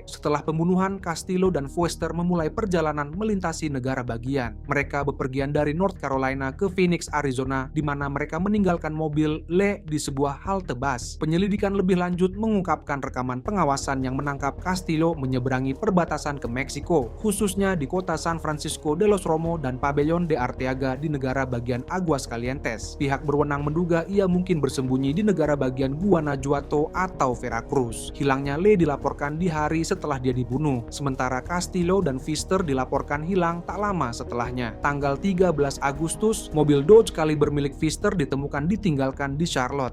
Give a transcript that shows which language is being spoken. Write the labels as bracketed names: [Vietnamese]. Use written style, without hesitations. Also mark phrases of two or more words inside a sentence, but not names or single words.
[Indonesian] Setelah pembunuhan, Castillo dan Pfister memulai perjalanan melintasi negara bagian. Mereka bepergian dari North Carolina ke Phoenix, Arizona, di mana mereka meninggalkan mobil Le di sebuah halte bus. Penyelidikan lebih lanjut mengungkapkan rekaman pengawasan yang menangkap Castillo menyeberangi perbatasan ke Meksiko, khususnya di kota San Francisco de los Romo dan Pabellon de Arteaga di negara bagian Aguascalientes. Pihak berwenang menduga ia mungkin bersembunyi di negara bagian Guanajuato atau Veracruz. Hilangnya Le dilaporkan di hari setelah dia dibunuh, sementara Castillo dan Pfister dilaporkan hilang tak lama setelahnya. Tanggal 13 Agustus, mobil Dodge Caliber milik Pfister ditemukan ditinggalkan di Charlotte.